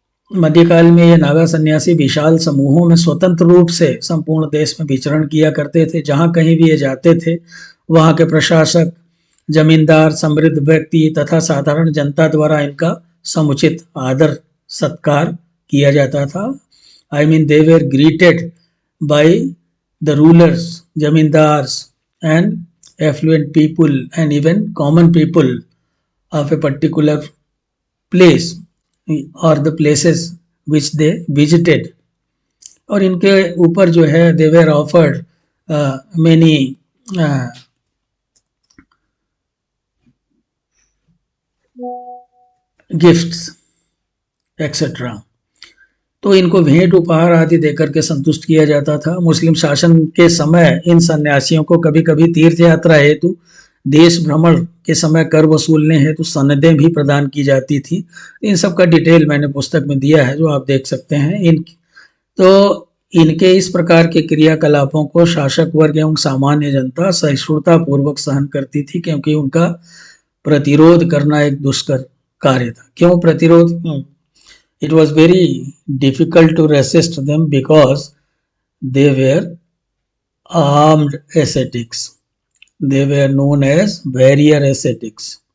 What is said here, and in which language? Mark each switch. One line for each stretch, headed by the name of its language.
Hindi: मध्यकाल में ये नागा सन्यासी विशाल समूहों में स्वतंत्र रूप से संपूर्ण देश में विचरण किया करते थे। जहाँ कहीं भी ये जाते थे, वहाँ के प्रशासक, जमींदार, समृद्ध व्यक्ति तथा साधारण जनता द्वारा इनका समुचित आदर सत्कार किया जाता था।
English: I mean they were greeted by the rulers, zamindars and affluent people and even common people of a particular place or the places which they visited.
Hindi: और इनके ऊपर जो है
English: they were offered many gifts etc.
Hindi: तो इनको भेंट उपहार आदि देकर के संतुष्ट किया जाता था। मुस्लिम शासन के समय इन सन्यासियों को कभी कभी तीर्थ यात्रा हेतु, देश भ्रमण के समय कर वसूलने हेतु सनदें भी प्रदान की जाती थी। इन सब का डिटेल मैंने पुस्तक में दिया है, जो आप देख सकते हैं। तो इनके इस प्रकार के क्रियाकलापों को शासक वर्ग एवं सामान्य जनता सहिष्णुता पूर्वक सहन करती थी, क्योंकि उनका प्रतिरोध करना एक दुष्कर कार्य था। क्यों प्रतिरोध?
English: It was very difficult to resist them because they were armed ascetics. They were known as warrior ascetics.